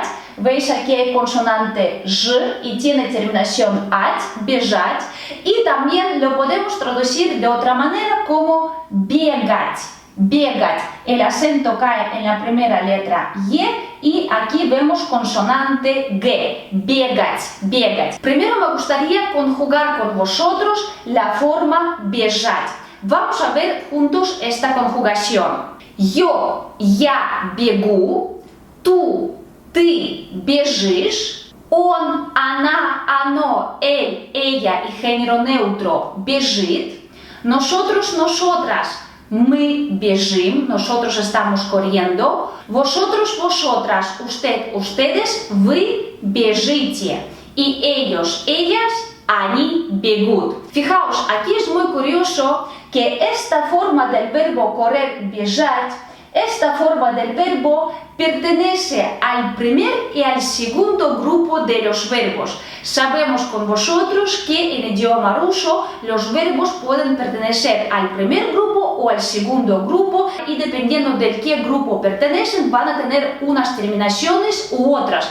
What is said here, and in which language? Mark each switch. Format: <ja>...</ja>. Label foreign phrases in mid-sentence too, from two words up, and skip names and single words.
<es>Veis aquí hay consonante j y tiene terminación at, бежать. Y también lo podemos traducir de otra manera como</es> <ru>бегать, бегать.</ru> <es>El acento cae en la primera letra y aquí vemos consonante g,</es> <ru>бегать, бегать.</ru> <es>Primero me gustaría conjugar con vosotros la forma бежать. Vamos a ver juntos esta conjugación.</es> <ru>Yo, я бегу, ты бежишь, он, она, оно,</ru> <es>él, ella y género neutro бежит, nosotros, nosotras,</es> <ru>мы бежим,</ru> <es>nosotros estamos corriendo, vosotros, vosotras, usted, ustedes,</es> <ru>вы бежите,</ru> <es>y ellos, ellas,</es> <ru>они бегут.</ru> <es>Fijaos, aquí es muy curioso que esta forma del verbo correr, бежать, esta forma del verbo pertenece al primer y al segundo grupo de los verbos. Sabemos con vosotros que en idioma ruso los verbos pueden pertenecer al primer grupo o al segundo grupo y dependiendo de qué grupo pertenecen van a tener unas terminaciones u otras.</es>